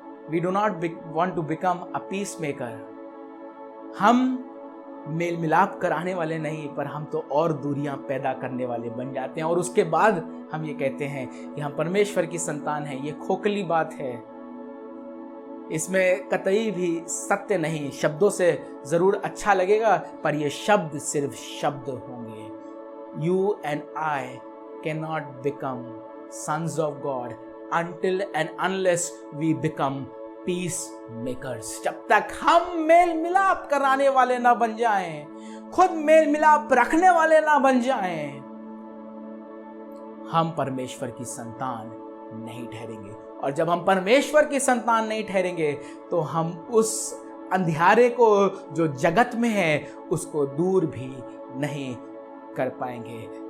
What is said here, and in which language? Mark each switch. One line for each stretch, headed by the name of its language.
English: We do not want to become a peacemaker.
Hindi: हम mail मिलाप कराने वाले नहीं, पर हम तो और दूरियां पैदा करने वाले बन जाते हैं, और उसके बाद हम ये कहते हैं कि हम परमेश्वर की संतान हैं। ये खोखली बात है, इसमें कतई भी सत्य नहीं। शब्दों से जरूर अच्छा लगेगा, पर ये शब्द सिर्फ शब्द होंगे।
English: You and I cannot become sons of God until and unless we become peacemakers।
Hindi: जब तक हम मेल मिलाप कराने वाले ना बन जाएं, खुद मेल मिलाप रखने वाले ना बन जाएं, हम परमेश्वर की संतान नहीं ठहरेंगे। और जब हम परमेश्वर की संतान नहीं ठहरेंगे तो हम उस अंधियारे को जो जगत में है उसको दूर भी नहीं कर पाएंगे।